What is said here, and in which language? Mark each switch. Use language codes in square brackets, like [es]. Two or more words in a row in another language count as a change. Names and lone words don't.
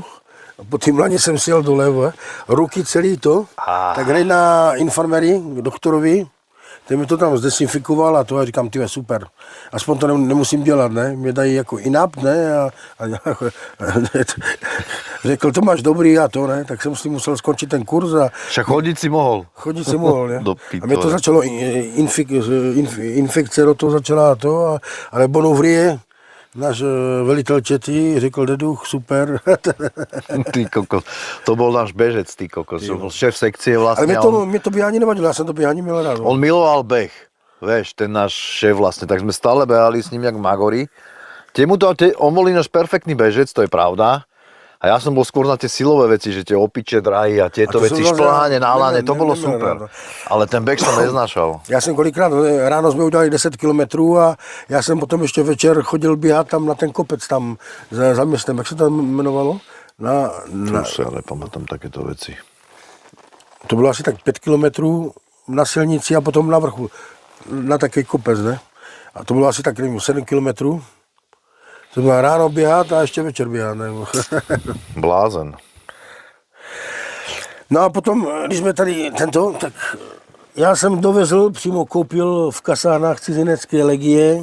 [cs] A po tým laně jsem sjel doleva, ruky celý to, tak hned na infirmerii, k doktorovi, ten mi to tam zdesinfikoval a to a říkám, ty super, aspoň to nemusím dělat, ne, mě dají jako inap, ne, a řekl, to máš dobrý a to, ne, tak jsem si musel skončit ten kurz a... Však chodit si mohl. Chodit si mohl, ne. Do A mě to začalo, infekce do toho začala a to, ale Bonuvrie, náš velitel čety, řekl Deduch, super. [sk] Ty kokos, to bol náš bežec, ty kokos, to bol šéf sekcie vlastne. [cs] Ale mě to běhání nevadilo, já jsem to běhání měl rád. [sk] On miloval beh, vieš, ten náš šéf vlastne, tak sme stále behali s ním jak magori. On bol ináč perfektný bežec, to je pravda. A ja som bol skôr na tie silové veci, že tie opiče, dráhy a tieto veci, šplhanie, nálane, to bolo super. Ale ten beh som neznášal. [cs] Já jsem kolikrát, ráno jsme udělali 10 kilometrů a já jsem potom ještě večer chodil běhat tam na ten kopec tam za městem, jak se to jmenovalo? [sk] To už ja nepamätám takéto veci. [cs] To bylo asi tak 5 kilometrů na silnici a potom na vrchu, na takový kopec, ne? A to bylo asi tak, nevím, 7 kilometrů. To bylo ráno běhat a ještě večer běhat, ne? Blázen. No a potom, když jsme tady tak já jsem dovezl, přímo koupil v kasárnách cizinecké legie.